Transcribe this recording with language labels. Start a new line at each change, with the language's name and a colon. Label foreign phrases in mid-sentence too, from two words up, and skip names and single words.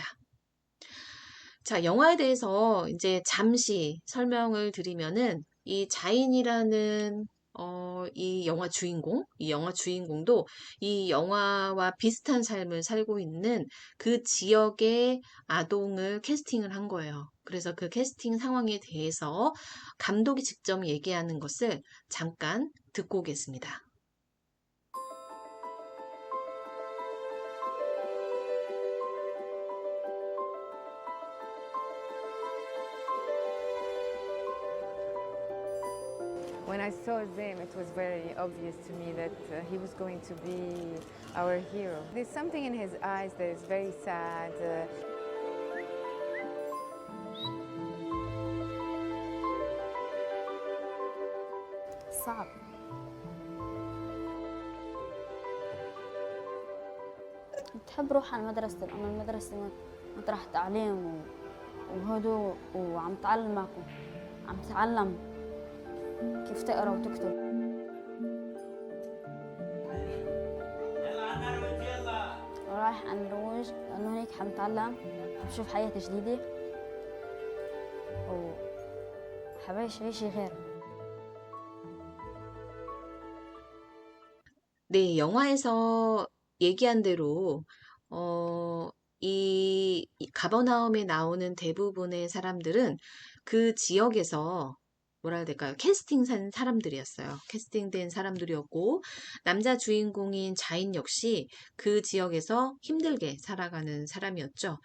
Korean: 자, 영화에 대해서 이제 잠시 설명을 드리면은 이 자인이라는 이 영화 주인공도 이 영화와 비슷한 삶을 살고 있는 그 지역의 아동을 캐스팅을 한 거예요. 그래서 그 캐스팅 상황에 대해서 감독이 직접 얘기하는 것을 잠깐 듣고 오겠습니다.
English: When I saw them, it was very obvious to me that he was going to be our hero. There's something in his eyes that is very sad.
Arabic: صعب. بتحب روح على المدرسة لأن المدرسة مطرح تعليم وهدوء وعم تعلمك عم تتعلم كيف تقرا وتكتب. رايح عن الروج لأنه هيك حنتعلم حنشوف حياة جديدة وحبعيش عيشة غير.
Korean: 네, 영화에서 얘기한 대로, 이 가버나움에 나오는 대부분의 사람들은 그 지역에서 뭐라 해야 될까요? 캐스팅한 사람들이었어요. 캐스팅된 사람들이었고, 남자 주인공인 자인 역시 그 지역에서 힘들게 살아가는 사람이었죠.